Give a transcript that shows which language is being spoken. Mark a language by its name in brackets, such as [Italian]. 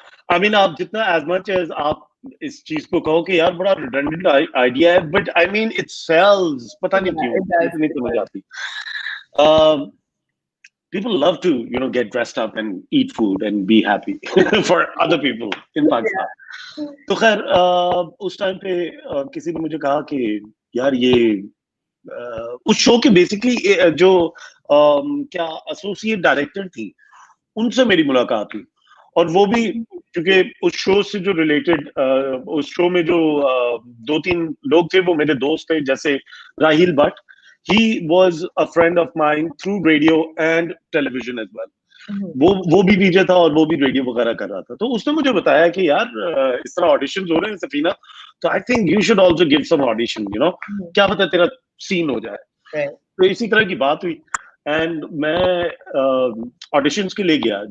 [English] I mean, [Hindi] आप जितना [English] as much as [Hindi] आप इस चीज को कहो कि यार बड़ा [English] redundant idea है, but I mean it sells. [Hindi] पता नहीं क्यों इतनी समझ आती. [English] People love to, you know, get dressed up and eat food and be happy for other people in Pakistan. [Hindi] तो खैर उस टाइम पे किसी ने मुझे कहा कि यार ये उस शो के बेसिकली जो क्या एसोसिएट डायरेक्टर थी उनसे मेरी मुलाकात हुई. और वो भी क्योंकि उस शो से जो रिलेटेड उस शो में जो 2-3 लोग थे वो मेरे दोस्त थे, जैसे Rahil Bhatt. [English] He was a friend of mine through radio and television as well. [Hindi] वो भी डीजे था और वो भी रेडियो वगैरह कर रहा था. तो उसने मुझे बताया कि यार इस तरह ऑडिशंस हो रहे हैं सफीना, तो [English] I think you should also give some audition, you know, [Hindi] क्या पता तेरा सीन हो जाए. तो इसी तरह की बात हुई एंड मैं ऑडिशंस के लिए गया.